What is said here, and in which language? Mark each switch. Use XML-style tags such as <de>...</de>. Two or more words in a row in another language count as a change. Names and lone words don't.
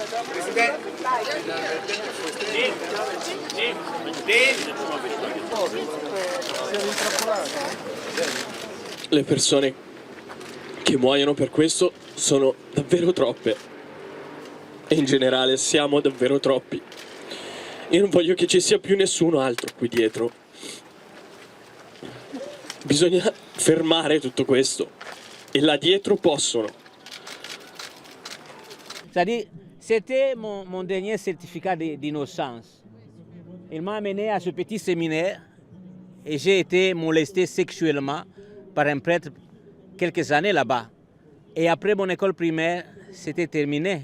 <it>Le persone che muoiono per questo sono davvero troppe. E in generale siamo davvero troppi. Io non voglio che ci sia più nessuno altro qui dietro. Bisogna fermare tutto questo. E là dietro possono.</it> <fr>C'est-à-dire, c'était mon dernier certificat d'innocence. Il m'a amené à ce petit séminaire et j'ai été molesté sexuellement par un prêtre quelques années là-bas. Et après mon école primaire, c'était terminé.</fr>